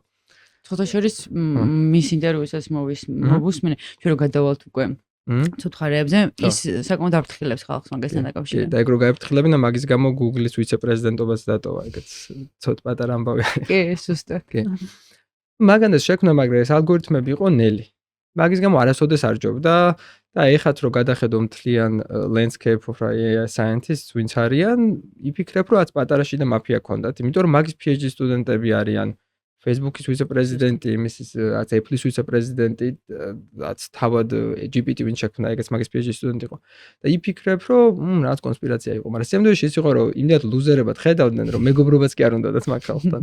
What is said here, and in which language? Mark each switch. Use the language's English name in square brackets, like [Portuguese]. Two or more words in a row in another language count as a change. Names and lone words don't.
[Georgian] ცოტა შორის მის ინტერვიუსაც მოვუსმინე, ჩვენ რომ გადავალთ უკვე ცოცხარეებზე, ის საკმაოდ აფრთხილებს ხალხს მაგასთან დაკავშირებით. და ეგ რო გაიფრთხილებინა, მაგის გამო Google-ის ვიცე-პრეზიდენტობაც დატოვა, ეგეც ცოტა პატარა ამბავი არის. კი, ზუსტად. კი. მაგანაც შექმნა, მაგრამ ეს ალგორითმები იყო ნელი. მაგის გამო არასოდეს არ ჯობდა და ეხაც რო გადახედო მთლიან [English] landscape of AI scientists [Georgian] ვინც არიან, იფიქრებ რომ რაც პატარაში და მაფია ქონდათ, იმიტომ რომ მაგის PhD სტუდენტები არიან Facebook-ის ვიცე-პრეზიდენტი, იმის რაც Apple-ის ვიცე-პრეზიდენტი, რაც თავად GPT ვინც შექმნა, ეგეც მაგის PhD სტუდენტი იყო. და იფიქრებ რომ რაც კონსპირაცია იყო, მაგრამ სამდროში ის იყო რომ იმდენად ლუზერებად ხედავდნენ რომ მეგობრობაც კი არ უნდათ მაგ ხალხთან.